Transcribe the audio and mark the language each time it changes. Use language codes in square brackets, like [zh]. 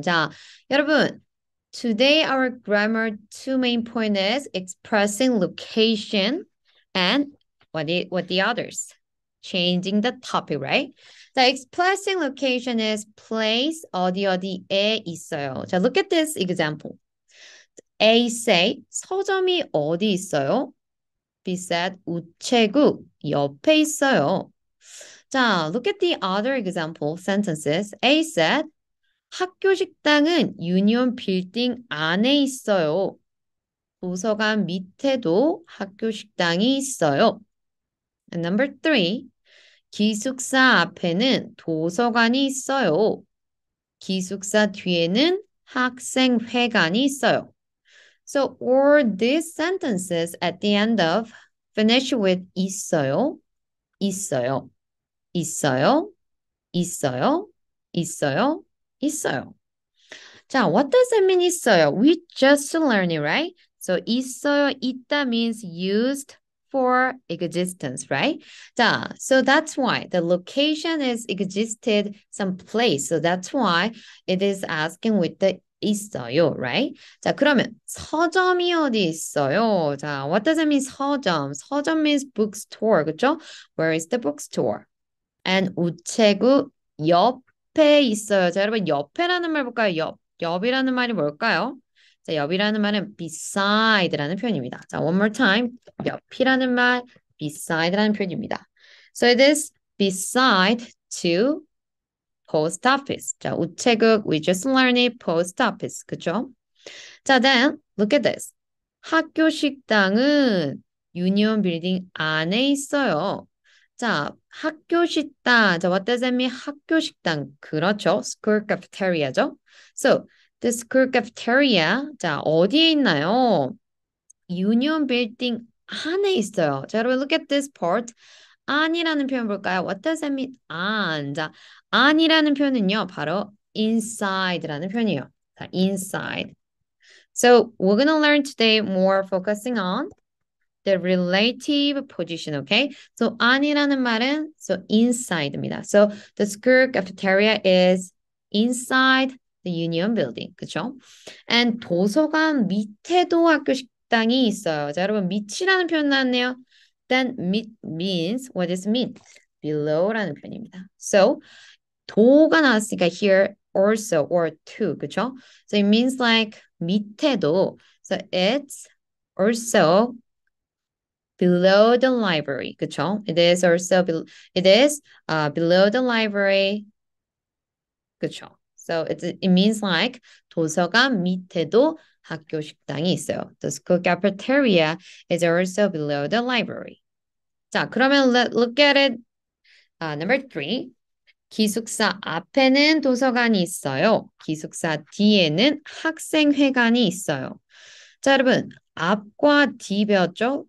[ko] 자, 여러분, [en] today our grammar two main point is expressing location and what the others? Changing the topic, right? 자, expressing location is place [ko] 어디 어디에 있어요. [en] 자, look at this example. A say [ko] 서점이 어디 있어요? [en] B said [ko] 우체국 옆에 있어요. [en] 자, look at the other example sentences. A said [ko] 학교 식당은 유니온 빌딩 안에 있어요. 도서관 밑에도 학교 식당이 있어요. [en] And number three, [ko] 기숙사 앞에는 도서관이 있어요. 기숙사 뒤에는 학생회관이 있어요. [en] So all these sentences at the end of finish with 있어요, 있어요, 있어요, 있어요, 있어요, 있어요. 자, what does it mean 있어요? We just learned it, right? So 있어요, 있다 means used for existence, right? 자, so that's why the location is existed someplace. So that's why it is asking with the 있어요, right? [ko] 자, 그러면 서점이 어디 있어요? [en] 자, what does it mean 서점? 서점 means bookstore, 그죠? Where is the bookstore? [ko] And 우체국 옆에 있어요. 자, 여러분 옆에라는 말 볼까요? 옆이라는 말이 뭘까요? 자, 옆이라는 말은 beside라는 표현입니다. [en] 자, one more time. [ko] 옆이라는 말, beside라는 표현입니다. [en] So it is beside to post office. 자, 우체국, we just learned it, post office. [ko] 그죠? 자, [en] then look at this. [ko] 학교 식당은 유니온 빌딩 안에 있어요. 자, 학교 식당. 자, [en] what does that mean? [ko] 학교 식당. 그렇죠. [en] School cafeteria죠. So, the school cafeteria. [ko] 자, 어디에 있나요? 유니온 빌딩 안에 있어요. 자, 여러분, [en] look at this part. [ko] 안이라는 표현 볼까요? [en] What does that mean? [ko] 안. 자, 안이라는 표현은요, 바로 inside라는 표현이에요. [en] 자, inside. So, we're gonna learn today more focusing on the relative position, okay? So [ko] 안이라는 말은 [en] so inside입니다. So the school cafeteria is inside the union building, 그렇죠? [ko] And 도서관 밑에도 학교 식당이 있어요. 자, 여러분 밑이라는 표현 나왔네요. [en] Then 밑 means what does it mean? [ko] Below라는 표현입니다. [en] So [ko] 도가 나왔으니까 [en] here also or to, 그렇죠? So it means like 밑에도. So it's also below the library, 그쵸? It is also below the library, 그쵸? So it means like [ko] 도서관 밑에도 학교 식당이 있어요. [en] The school cafeteria is also below the library. [ko] 자, 그러면 [en] look at it. Number three. [ko] 기숙사 앞에는 도서관이 있어요. 기숙사 뒤에는 학생회관이 있어요. 자, 여러분, 앞과 뒤 배웠죠?